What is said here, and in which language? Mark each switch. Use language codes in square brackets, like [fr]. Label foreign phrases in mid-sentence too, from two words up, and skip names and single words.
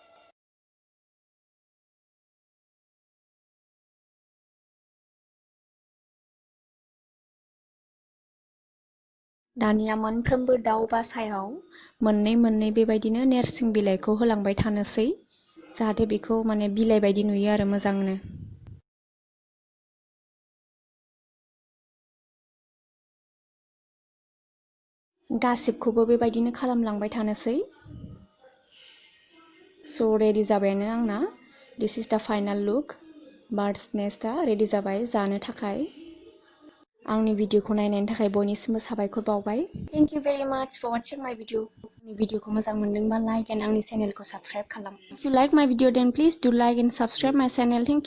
[brx] दानिया मोनफ्रोमबो दाउ बासायाव मोननै मोननै बेबायदिनो नोरसिं बिलाइखौ होलांबाय थानोसै, जाहाथे बेखौ माने बिलाइ बायदि नुयो आरो मोजांनो। गासिबखौबो बेबायदिनो खालामलांबाय थानोसै। स' रेडि जाबायानो आंना। [en] This is the final look. [brx] बार्ड्स नेस्टआ रेडि जाबाय जानो थाखाय। आंनि भिडिअखौ नायनायनि थाखाय बयनिसिमबो साबायखर बावबाय। [en] Thank you very much for watching my video. [brx] आंनि भिडिअखौ मोजां मोनदोंबा [en] like and [brx] आंनि चेनेलखौ साबस्क्राइब खालाम। [en] If you like my video then please do like and subscribe my channel. Thank you.